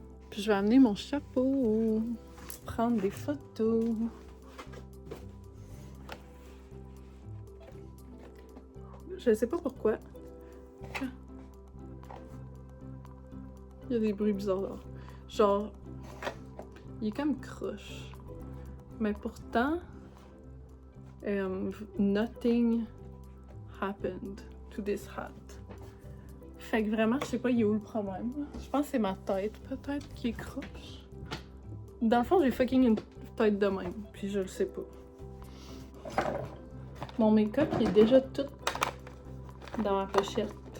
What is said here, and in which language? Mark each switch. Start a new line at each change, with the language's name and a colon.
French: Puis je vais amener mon chapeau. Prendre des photos. Je sais pas pourquoi. Il y a des bruits bizarres là. Genre, il est comme croche. Mais pourtant,
English: nothing happened to this hat.
French: Fait que vraiment, je sais pas, il est où le problème. Je pense que c'est ma tête, peut-être, qui est croche. Dans le fond, j'ai fucking une tête de même, puis je le sais pas. Mon make-up, il est déjà tout dans ma pochette.